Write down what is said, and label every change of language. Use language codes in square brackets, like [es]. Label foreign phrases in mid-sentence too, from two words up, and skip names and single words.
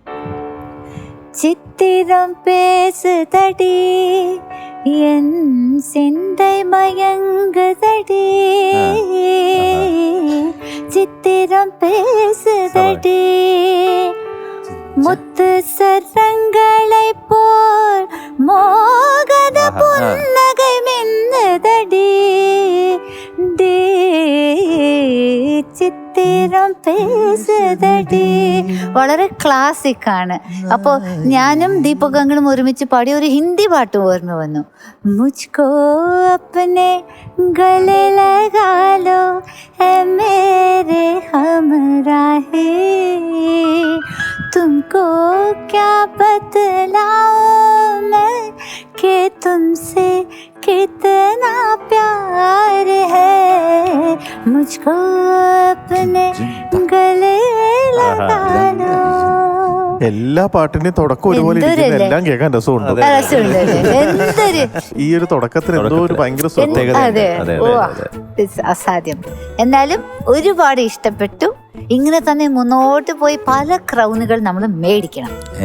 [ta] சித்திரம் பேசுதடி என் சிந்தை மயங்குதடி, சித்திரம் பேசுதடி முத்து சரங்களை போல் மோகன புன்னகை மின்னுதடி, சித்திரம் பேசுதடி. [ml] വളരെ ക്ലാസിക് ആണ്. അപ്പോൾ ഞാനും ദീപകങ്ങളും ഒരുമിച്ച് പാടിയ ഒരു ഹിന്ദി പാട്ട് ഓർമ്മ വന്നു. [hi] मुझको अपने गले लगा लो ऐ मेरे हमराही, तुमको क्या बतलाऊं मैं कि तुमसे कितना प्यार है, मुझको अपने गले लगा लो. [ml] എല്ലാ പാട്ടിന്റെയും തുടക്കം ഒരുപോലെ ഇരിക്കുന്ന എല്ലാം കേൾക്കാൻ രസമുണ്ട്. ഈ ഒരു തുടക്കത്തിന് എന്തോ ഒരു ഭയങ്കര അസാധ്യം. എന്നാലും ഒരുപാട് ഇഷ്ടപ്പെട്ടു. ഇങ്ങനെ തന്നെ മുന്നോട്ട് പോയി പല ക്രൗണുകൾ നമ്മൾ മേടിക്കണം.